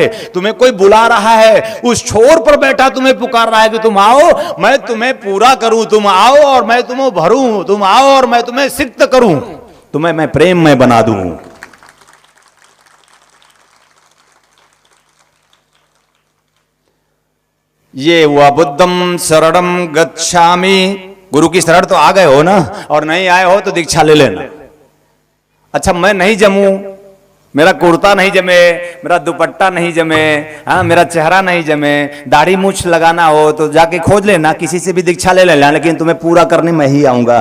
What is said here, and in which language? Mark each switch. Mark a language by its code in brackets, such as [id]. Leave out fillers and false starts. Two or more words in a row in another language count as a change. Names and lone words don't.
[hi] तुम्हें कोई बुला रहा है, उस छोर पर बैठा तुम्हें पुकार रहा है, तुम आओ, मैं तुम्हें पूरा करूं, तुम आओ और मैं तुम्हें भरूं, तुम आओ और मैं तुम्हें सिक्त करूं, तुम्हें मैं प्रेम में बना दूं। ये हुआ [pi] बुद्धम शरणम गच्छामि। [hi] गुरु की शरण तो आ गए हो ना, और नहीं आए हो तो दीक्षा ले लेना। अच्छा, मैं नहीं जमूं, मेरा कुर्ता नहीं जमे, मेरा दुपट्टा नहीं जमे, हाँ, मेरा चेहरा नहीं जमे, दाढ़ी मूछ लगाना हो तो जाके खोज लेना, किसी से भी दीक्षा ले लेना, लेकिन तुम्हें पूरा करने मैं ही आऊंगा।